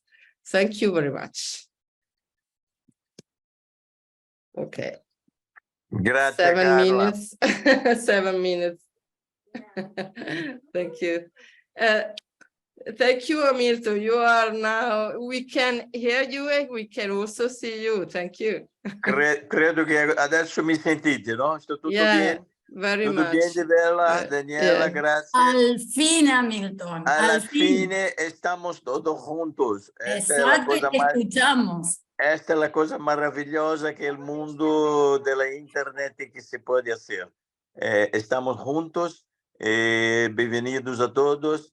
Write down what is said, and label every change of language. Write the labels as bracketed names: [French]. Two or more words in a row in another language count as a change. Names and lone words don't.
[English] Thank you very much. Okay. [Italian] Grazie, [English] 7 [Italian] Carla. [English] minutes. 7 minutes. Thank you. Thank you, Amilton. You are now, we can hear you and we can also see you. Thank you. [Italian] Credo che adesso mi sentite, no? Sto tutto bene? [English] Very [Spanish] tutto [English] much. [Spanish] bien, Bella, Daniela, gracias. Al fin, Amilton. Al fin estamos todos juntos. Exacto, escuchamos. Esta es la cosa maravillosa que el mundo de la internet que se puede hacer. Estamos juntos, bienvenidos a todos.